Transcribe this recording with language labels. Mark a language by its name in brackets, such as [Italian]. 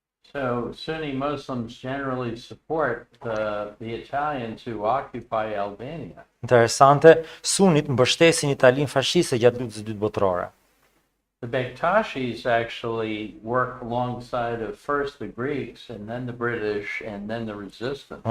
[English] So Sunni Muslims generally support the Italians who occupy Albania. [Albanian] Interesante, sunit mbështesin Italinë fashiste gjatë luftës së dytë botërore. [English] The Bektashis actually work alongside of first the Greeks and then the British and then the resistance.